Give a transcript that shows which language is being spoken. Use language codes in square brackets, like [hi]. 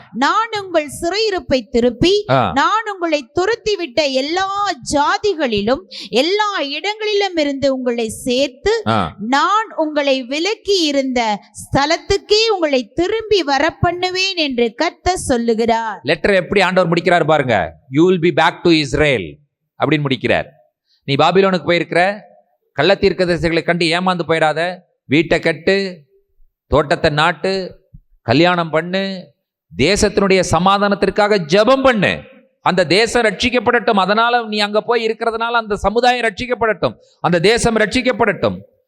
[ta] நான் உங்கள் சிறையிருப்பை திருப்பி நான் உங்களை துரத்திவிட்ட எல்லா ஜாதிகளிலும் எல்லா இடங்களிலும் இருந்து உங்களை சேர்த்து நான் உங்களை விலக்கி இருந்த ஸ்தலத்துக்கே உங்களை திரும்பி வர பண்ணுவேன் என்று கர்த்தர் சொல்லுகிறார். லெட்டர் எப்படி ஆண்டவர் முடிக்கிறார் பாருங்க. [en] You will be back to Israel [ta] அப்படின்னு முடிக்கிறார். நீ பாபிலோனுக்கு போயிருக்கிற, கள்ள தீர்க்கதரிசிகளை கண்டு ஏமாந்து போயிடாத, வீட்டை கட்டு, தோட்டத்தை நாட்டு, கல்யாணம் பண்ணு, தேசத்தினுடைய சமாதானத்திற்காக ஜெபம் பண்ணு, அந்த தேசம் ரட்சிக்கப்படட்டும். அதனால நீ அங்க போய் இருக்கிறதுனால அந்த சமுதாயம் ரட்சிக்கப்படட்டும், அந்த தேசம் ரட்சிக்கப்படட்டும்.